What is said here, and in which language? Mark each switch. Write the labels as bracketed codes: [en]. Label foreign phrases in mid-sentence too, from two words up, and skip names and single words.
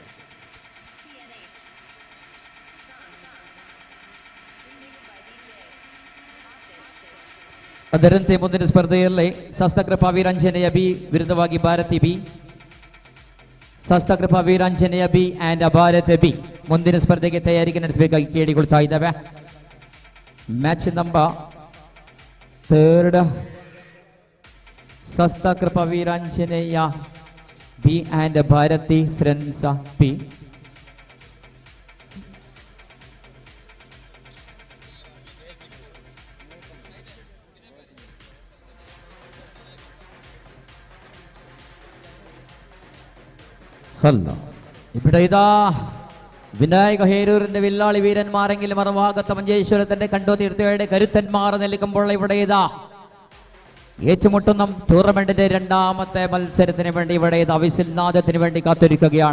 [kn] ಅದರಂತೆ ಮುಂದಿನ ಸ್ಪರ್ಧೆಯಲ್ಲಿ ಶಾಸ್ತಾಕೃಪ ವೀರಾಂಜನೇಯ ಬಿ ವಿರುದ್ಧವಾಗಿ ಭಾರತಿ ಬಿ, ಶಾಸ್ತಾಕೃಪ ವೀರಾಂಜನೇಯ ಬಿ ಆ್ಯಂಡ್ ಭಾರತ ಬಿ ಮುಂದಿನ ಸ್ಪರ್ಧೆಗೆ ತಯಾರಿಗೆ ನಡೆಸಬೇಕಾಗಿ ಕೇಳಿಕೊಳ್ತಾ ಇದ್ದಾವೆ. [en] match number [kn] 3 ಶಾಸ್ತಾಕೃಪ ವೀರಾಂಜನೇಯ ಬಿ ಆ್ಯಂಡ್ ಭಾರತಿ ಫ್ರೆಂಡ್ಸ್ ಬಿ. [ml] ഇവിടെ ഇതാ വിനായക ഹേരൂരിന്റെ വില്ലാളി വീരന്മാരെങ്കിലും മറുഭാഗത്ത് മഞ്ചേശ്വരത്തിന്റെ കണ്ടോ തീർത്ഥയുടെ കരുത്തന്മാർ നിൽക്കുമ്പോൾ ഇവിടെ ഇതാ ഏറ്റുമുട്ടുന്ന ടൂർണമെന്റിന്റെ രണ്ടാമത്തെ മത്സരത്തിന് വേണ്ടി ഇവിടെ ഇതാ വിസിൽനാദത്തിന് വേണ്ടി കാത്തിരിക്കുകയാണ്.